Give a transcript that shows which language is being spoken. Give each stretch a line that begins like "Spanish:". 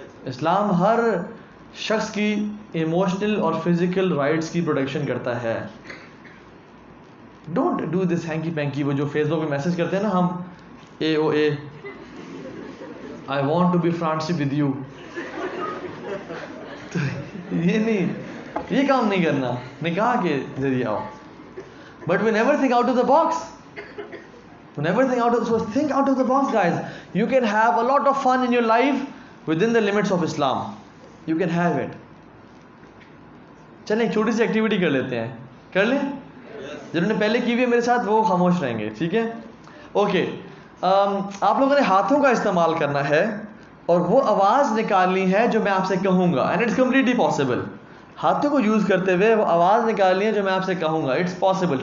Urdu: اسلام ہر شخص کی ایموشنل اور فزیکل رائٹس کی پروٹیکشن کرتا ہے.
English: Don't do this hanky panky.
Urdu: وہ جو فیس بک پہ میسج کرتے ہیں نا، ہم AOA
English: I want to be friendship with you,
Urdu: یہ نہیں، یہ کام نہیں کرنا. نکاح کے ذریعے آؤ.
English: But we never think out of the box. Never think out of so think out of the box, guys. You can have a lot of fun in your life within the limits of Islam. You can have it.
Urdu: چلیں ایک چھوٹی سی activity کر لیتے ہیں، کر لیں؟ جنہوں نے پہلے کی ہوئی ہے میرے ساتھ وہ خاموش رہیں گے، ٹھیک ہے؟ اوکے. آپ لوگوں نے ہاتھوں کا استعمال کرنا ہے اور وہ آواز نکالنی ہے جو میں آپ سے کہوں گا.
English: And it's completely possible.
Urdu: ہاتھوں کو یوز کرتے ہوئے وہ آواز نکالنی ہے جو میں آپ سے کہوں گا.
English: It's possible.